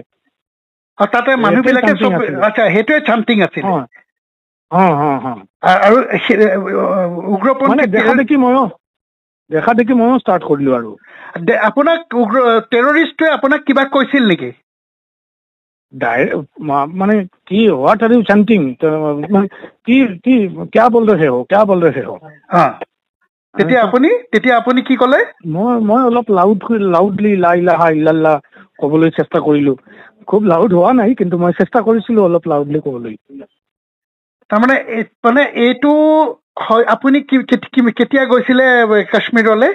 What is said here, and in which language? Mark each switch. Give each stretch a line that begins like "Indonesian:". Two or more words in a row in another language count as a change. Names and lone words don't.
Assamese: তাতে মানুহবিলাকে আচ্ছা সেইটোৱে চান্টিং আছিল আৰু উগ্ৰপন্থী দেখা দেখি ময়ো ষ্টাৰ্ট কৰিলো আৰু আপোনাক টেৰৰিষ্টটোৱে আপোনাক কিবা কৈছিল নেকি মানে কি
English: what are you chanting
Assamese: কি
Hindi: क्या बोल रहे हो
Assamese: তেতিয়া আপুনি কি ক'লে মই অলপ লাউডলি
Arabic: لا إله إلا الله
Assamese: ক'বলৈ চেষ্টা কৰিলো খুব লাউড হোৱা নাই কিন্তু মই চেষ্টা কৰিছিলো অলপ লাউডলি ক'বলৈ তাৰমানে মানে এইটো হয় আপুনি কেতিয়া গৈছিলে কাশ্মীৰলৈ